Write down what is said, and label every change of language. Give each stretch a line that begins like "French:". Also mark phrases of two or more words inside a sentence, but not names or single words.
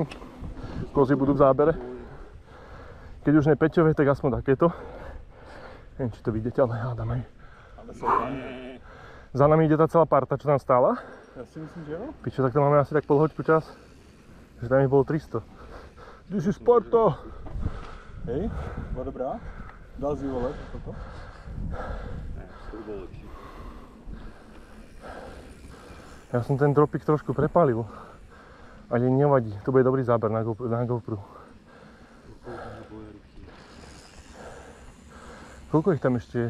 Slovak: Kozy budú v zábere. Keď už nie Peťové, tak aspoň takéto. Neviem, či to vidíte, ale hádam aj. Ale sú tam. Za nami ide tá celá parta, čo tam stála. Ja si myslím, že jo. Pičo, tak to máme asi tak pol hoďku čas. Že tam ich bolo 300.
English: This is Sparta!
Slovak: Hej, bola dobrá. Dal si vole, toto? Ne, to bolo lepšie. Ja som ten dropik trošku prepálil. Ale nevadí, to bude dobrý záber na GoPro. Koľko ich tam ešte je?